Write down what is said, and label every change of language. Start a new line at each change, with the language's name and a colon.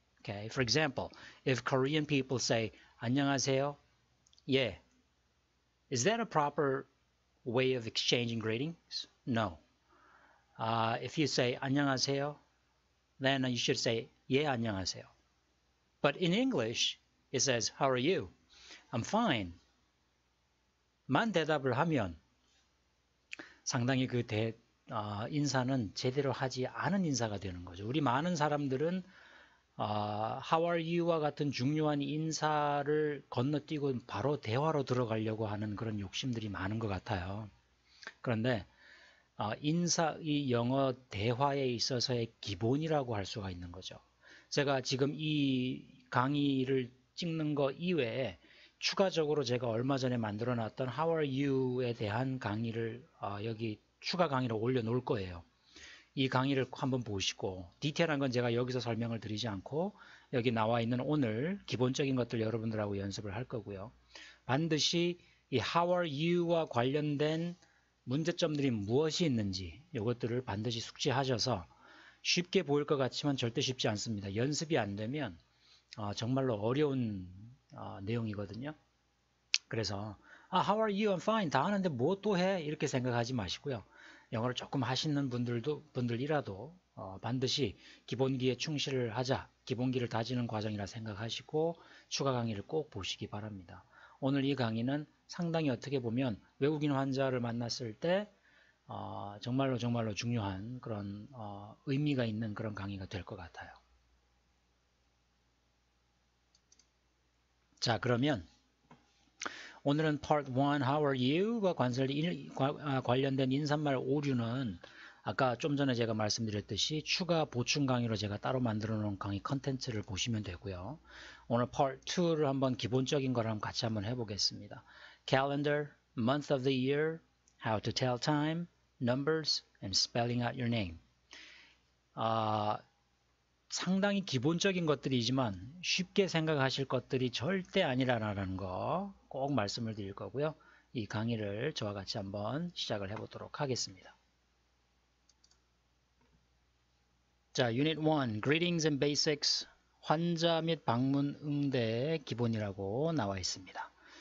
English: Okay, for example, if Korean people say 안녕하세요, yeah, is that a proper way of exchanging greetings? No. If you say 안녕하세요, then you should say
Korean: 예, 안녕하세요.
English: But in English, it says, how are you? I'm fine.
Korean: 만 대답을 하면 상당히 인사는 제대로 하지 않은 인사가 되는 거죠. 우리 많은 사람들은 How are you와 같은 중요한 인사를 건너뛰고 바로 대화로 들어가려고 하는 그런 욕심들이 많은 것 같아요. 그런데 이 영어 대화에 있어서의 기본이라고 할 수가 있는 거죠. 제가 지금 이 강의를 찍는 거 이외에 추가적으로 제가 얼마 전에 만들어 놨던 How are you에 대한 강의를 여기 추가 강의를 올려 놓을 거예요. 이 강의를 한번 보시고 디테일한 건 제가 여기서 설명을 드리지 않고 여기 나와 있는 오늘 기본적인 것들 여러분들하고 연습을 할 거고요. 반드시 이 How are you와 관련된 문제점들이 무엇이 있는지 이것들을 반드시 숙지하셔서 쉽게 보일 것 같지만 절대 쉽지 않습니다. 연습이 안 되면 정말로 어려운 내용이거든요. 그래서
English: How are you? I'm fine.
Korean: 다 하는데 뭐 또 해? 이렇게 생각하지 마시고요. 영어를 조금 하시는 분들이라도 반드시 기본기에 충실을 하자. 기본기를 다지는 과정이라 생각하시고 추가 강의를 꼭 보시기 바랍니다. 오늘 이 강의는 상당히 어떻게 보면 외국인 환자를 만났을 때 정말로 중요한 그런 의미가 있는 그런 강의가 될 것 같아요. 자, 그러면 오늘은 Part 1 How are you가 관련된 인사말 오류는 아까 좀 전에 제가 말씀드렸듯이 추가 보충 강의로 제가 따로 만들어 놓은 강의 컨텐츠를 보시면 되고요. 오늘 Part 2를 한번 기본적인 거랑 같이 한번 해보겠습니다.
English: Calendar, month of the year, how to tell time, numbers, and spelling out your name.
Korean: 상당히 기본적인 것들이지만 쉽게 생각하실 것들이 절대 아니라는 거 꼭 말씀을 드릴 거고요. 이 강의를 저와 같이 한번 시작을 해보도록 하겠습니다. 자, Unit 1, Greetings and Basics, 환자 및 방문 응대의 기본이라고 나와 있습니다.